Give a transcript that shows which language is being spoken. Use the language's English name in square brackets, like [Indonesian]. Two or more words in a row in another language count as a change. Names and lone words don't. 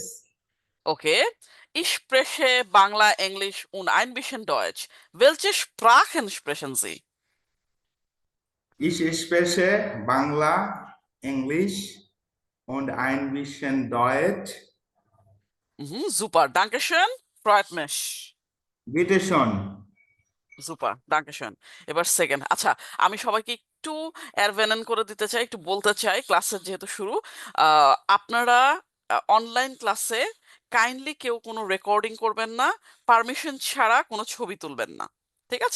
[German] Okay, ich spreche Bangla, Englisch und ein bisschen Deutsch. Welche Sprachen sprechen Sie? Ich spreche Bangla, Englisch und ein bisschen Deutsch. Super, danke schön. Freut mich. বিটেশন। Super, Dankeschön. [Bangla] এবার সেকেন্ড, আচ্ছা আমি সবাইকে একটু অ্যারভেনেন করে দিতে চাই, একটু বলতে চাই, ক্লাসের যেহেতু শুরু, আপনারা অনলাইন ক্লাসে কাইন্ডলি কেউ কোনো রেকর্ডিং করবেন না, পারমিশন ছাড়া কোনো ছবি তুলবেন না, ঠিক আছে?